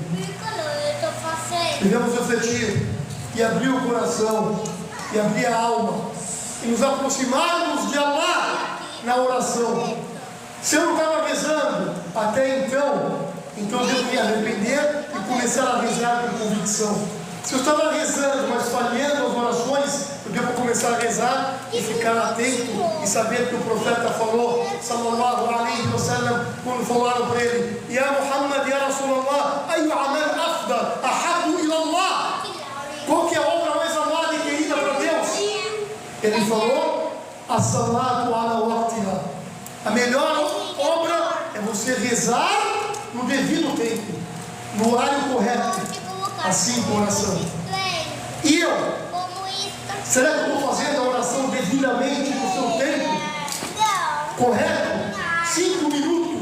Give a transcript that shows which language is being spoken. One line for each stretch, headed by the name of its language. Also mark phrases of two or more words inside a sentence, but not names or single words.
Portuguese: Devemos refletir e abrir o coração e abrir a alma e nos aproximarmos de Allah na oração. Se eu não estava rezando até então eu devo me arrepender e começar a rezar com convicção. Se eu estava rezando, mas falhando as orações, eu devo começar a rezar e ficar atento e saber que o profeta falou,
Arabic: صلى الله عليه وسلم,
Portuguese: quando falaram para ele:
Arabic: يا محمد، يا رسول الله، أي عمل أفضل، أحب إلى الله.
Portuguese: Qual que é a obra mais amada e querida para Deus? Ele falou:
Arabic: الصلاة على وقتها.
Portuguese: A melhor obra é você rezar no devido tempo, no horário correto. Assim com oração. E eu? Será que eu estou fazendo a oração devidamente no seu tempo? Correto? 5 minutos.